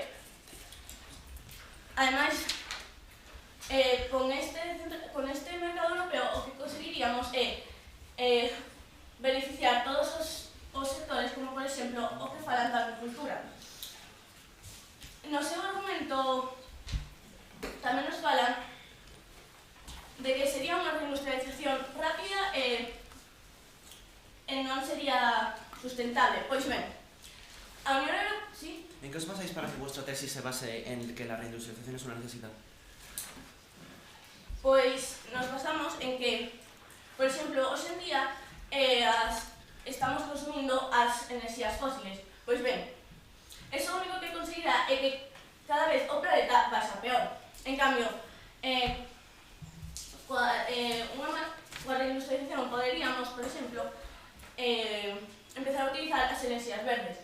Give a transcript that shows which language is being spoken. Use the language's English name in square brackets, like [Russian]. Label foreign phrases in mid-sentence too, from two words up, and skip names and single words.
[Galician] Ademais, con este mercado europeo o que conseguiríamos é beneficiar todos os sectores, como por exemplo o que falan da agricultura. No seu argumento tamén nos falan de que sería unha reindustrialización rápida e non sería sustentable. Pois ben, a Unión Europea... ¿Sí? [Spanish] ¿En qué os basáis para que vuestra tesis se base en que la reindustrialización es una necesidad? [Galician] Pois nos basamos en que, por exemplo, hoxe en día estamos consumindo as enerxías fósiles. Pois ben, eso o único que conseguirá é que cada vez o planeta baixa peor. En cambio, coa reindustrialización poderíamos, por exemplo, empezar a utilizar as enerxías verdes.